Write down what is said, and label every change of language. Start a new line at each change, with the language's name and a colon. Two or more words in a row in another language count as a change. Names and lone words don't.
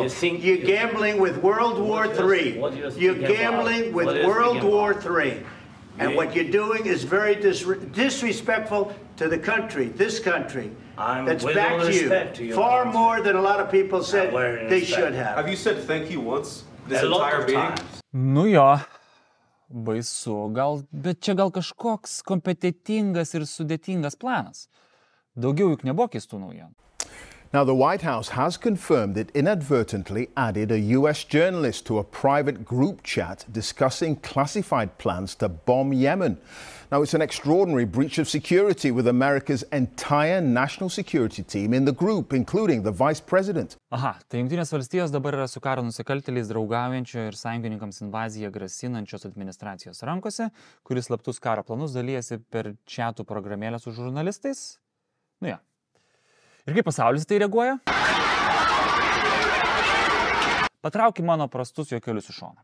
English: You're gambling with World War III. You're gambling with World War III. And what you're doing is very disrespectful to the country, this country. That's back to you. Far more than a lot of people said they should have. Have you said thank you once this entire meeting?
Lithuanian: Nu jo. Baisu, bet čia gal kažkoks kompetitingas ir sudėtingas planas. Daugiau juk nebuvo keistų naujienų.
English: Now, the White House has confirmed it inadvertently added a US journalist to a private group chat discussing classified plans to bomb Yemen. Now, it's an extraordinary breach of security with America's entire national security team in the group, including the vice president.
Lithuanian: Aha, tai Jungtinės valstijos dabar yra su karo nusikaltėliais draugaujančio ir sąjungininkams invaziją grasinančios administracijos rankose, kuris slaptus karo planus dalyjasi per chatų programėlę su žurnalistais. Nu ja. Ir kaip pasaulis tai reaguoja? Patraukim mano prastus juokelius į šoną.